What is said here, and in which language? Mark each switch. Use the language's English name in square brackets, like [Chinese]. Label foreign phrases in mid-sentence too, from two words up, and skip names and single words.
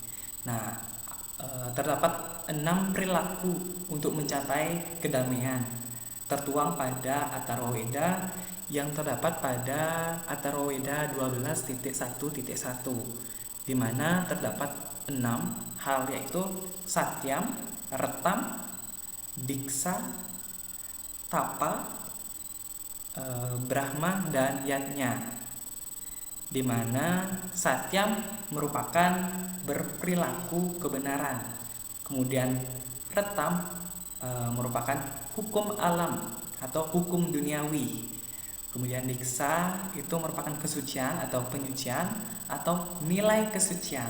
[Indonesian] Nah, terdapat 6 perilaku untuk mencapai kedamaian tertuang pada Atharwa Weda yang terdapat pada Atharwa Weda 12.1.1, di mana terdapat 6 hal, yaitu satyam, retam, diksa, tapa, brahma, dan yatnya. Di mana satyam merupakan berperilaku kebenaran, kemudian retam merupakan hukum alam atau hukum duniawi, kemudian diksa itu merupakan kesucian atau penyucian atau nilai kesucian.